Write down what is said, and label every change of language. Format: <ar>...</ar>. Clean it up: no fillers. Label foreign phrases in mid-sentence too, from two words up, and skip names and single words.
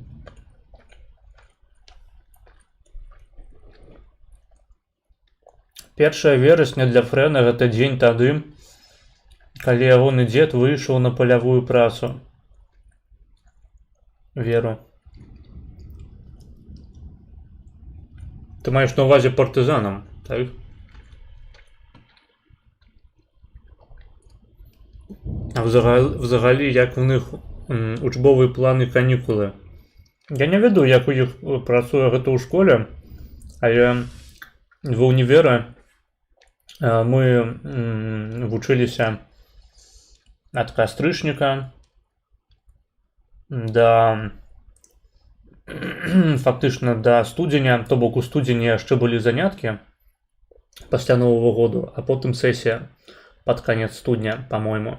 <be>Першае верасня для Фрэна гэта дзень тады, калі ягоны дзед выйшаў на палявую працу. Веру. Ты маеш на увазе партызанам, так?</be> <uk>А взагалі, як у них учбові плани канікули?</uk> <be>Я не ведаю, як у іх працуе гэта ў школе, але ва ўнівера мы вучыліся ад кастрычніка да фактычна да студзеня, то бок у студзені яшчэ былі заняткі пасля Новага году, а потым сесія пад канец студня, па-мойму.</be>